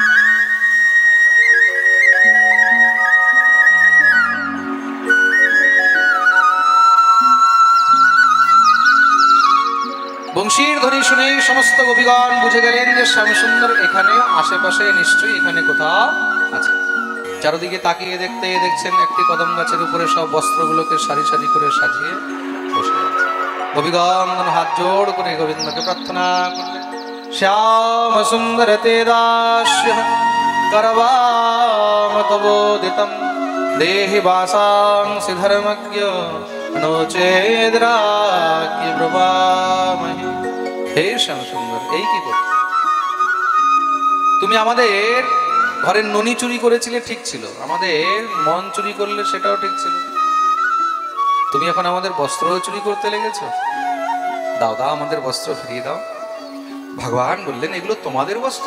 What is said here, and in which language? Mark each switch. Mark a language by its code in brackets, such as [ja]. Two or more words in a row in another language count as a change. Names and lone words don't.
[bn] বংশীর ধ্বনি শুনে সমস্ত গোপীগণ বুঝে গেলেন যে স্বামী সুন্দর এখানে আশেপাশে নিশ্চয়ই এখানে কোথাও আছে। চারদিকে তাকিয়ে দেখতে দেখছেন একটি কদম গাছের উপরে সব বস্ত্রগুলোকে সারি সারি করে সাজিয়ে বসে আছে। গোপীগণ হাত জোড় করে গোবিন্দকে প্রার্থনা করলেন। [sa] শ্যাম সুন্দর তে দাস্য करवाम तबोदितं देहि वासांसि धर्मज्ञ नो चेद्राज्ञ ब्रवामहि। [bn] হে শ্যাম সুন্দর, এই কি করছো? তুমি আমাদের ঘরের ননি চুরি করেছিলে, ঠিক ছিল, আমাদের মন চুরি করলে সেটাও ঠিক ছিল, তুমি এখন আমাদের বস্ত্র চুরি করতে লেগেছো। দাও দাও, আমাদের বস্ত্র ফিরিয়ে দাও। ভগবান বললেন, এগুলো তোমাদের বস্ত্র?